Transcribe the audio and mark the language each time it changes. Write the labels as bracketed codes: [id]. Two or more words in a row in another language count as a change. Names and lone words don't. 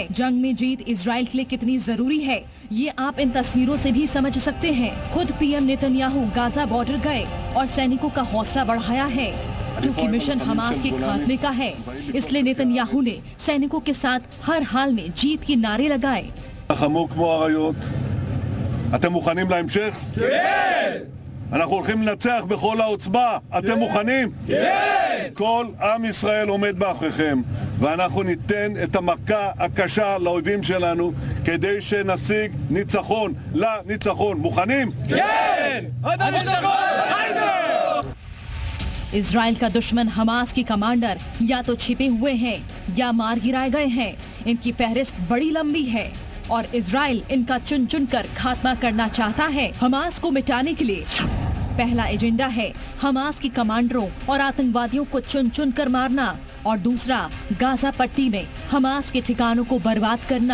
[hi] जंग में जीत इजराइल के लिए कितनी जरूरी है, ये आप इन तस्वीरों से भी समझ सकते हैं। खुद पीएम नेतन्याहू गाजा बॉर्डर गए और सैनिकों का हौसला बढ़ाया है। क्योंकि मिशन हमास के खात्मे का है, इसलिए नेतन्याहू ने सैनिकों के साथ हर हाल में जीत के नारे लगाए। [he] אנחנו הולכים לנצח בכל העוצמה, אתם מוכנים? כן! כל עם ישראל עומד מאחוריכם, ואנחנו ניתן את המכה הקשה לאויבים שלנו כדי שנשיג ניצחון לניצחון. מוכנים? כן! [hi] इजराइल का दुश्मन हमास के कमांडर या तो छिपे हुए हैं या मार गिराए गए हैं। इनकी फहरिस्त बड़ी लंबी है और इजराइल इनका चुन चुन कर खात्मा करना चाहता है। हमास को मिटाने के लिए पहला एजेंडा है हमास के कमांडरों और आतंकवादियों को चुन चुन कर मारना, और दूसरा गाजा पट्टी में हमास के ठिकानों को बर्बाद करना।